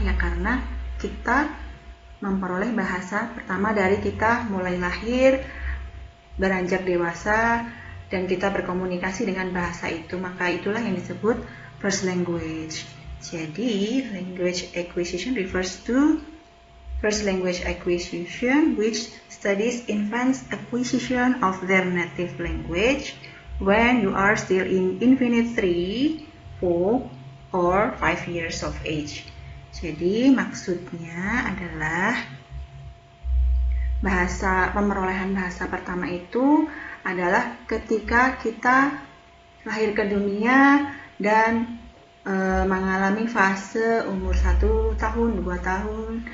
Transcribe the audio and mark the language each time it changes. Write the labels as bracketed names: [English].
[Indonesian] Ya karena kita memperoleh bahasa pertama dari kita mulai lahir, beranjak dewasa, dan kita berkomunikasi dengan bahasa itu. Maka itulah yang disebut first language. [English] Jadi, language acquisition refers to first language acquisition, which studies infants' acquisition of their native language when you are still in infinite 3, 4, or 5 years of age. [Indonesian] Jadi, maksudnya adalah pemerolehan bahasa pertama itu adalah ketika kita lahir ke dunia dan mengalami fase umur 1 tahun, 2 tahun,